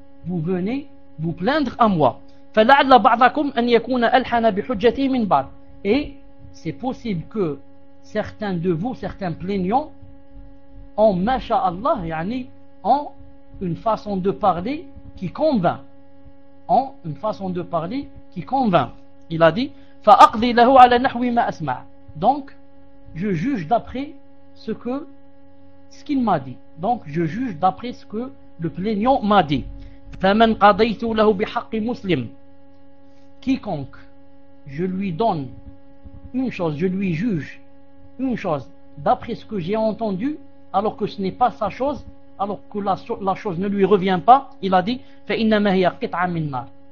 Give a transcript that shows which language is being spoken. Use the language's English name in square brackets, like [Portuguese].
[French] Vous venez vous plaindre à moi. [Arabic] Fala'alla ba'dakum an yakuna alhana bi hujjati min ba'd. [French] Et c'est possible que certains de vous, certains plaignants, ont, masha'Allah, yani, ont une façon de parler qui convainc. Ont une façon de parler qui convainc. Il a dit, [Arabic] فَأَقْضِي لَهُ عَلَى نَحْوِ مَا أَسْمَعَ. [French] Donc, je juge d'après ce qu'il m'a dit. Donc, je juge d'après ce que le plaignant m'a dit. [Arabic] فَمَنْ قَضَيْتُ لَهُ بِحَقِّ مُسْلِمٍ. [French] Quiconque, je lui donne une chose, je lui juge une chose d'après ce que j'ai entendu, alors que ce n'est pas sa chose, alors que la chose ne lui revient pas, il a dit [Arabic] فَإِنَّمَا هِيَ قِطْعَ مِنْ نَارِ.